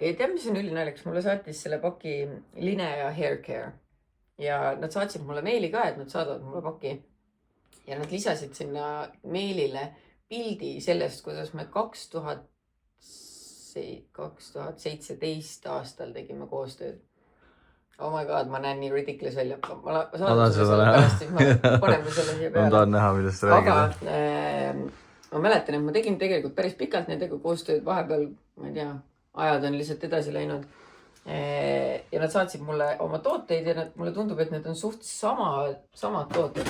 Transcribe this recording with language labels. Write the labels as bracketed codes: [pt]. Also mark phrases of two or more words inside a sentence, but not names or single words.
[et] Ei tea, mis on ülinaljakas. Mulle saatis selle paki Line ja Hair Care. Ja nad saatsid mulle meili ka, et nad saadavad mulle paki. Ja nad lisasid sinna meilile pildi sellest, kuidas me 2017 aastal tegime koostööd. [en] Oh my god, [et] ma näen nii ridiculous välja. Ma saadan seda pärast, siis ma paneme selle siia peale. Ma tahan näha, millest räägida. Aga ma mäletan, et ma tegin tegelikult päris pikalt nendega koostööd. Vahepeal, ma ei tea, ajad on lihtsalt edasi läinud. Ja nad saatsid mulle oma tooteid ja mulle tundub, et need on suht samad tooted.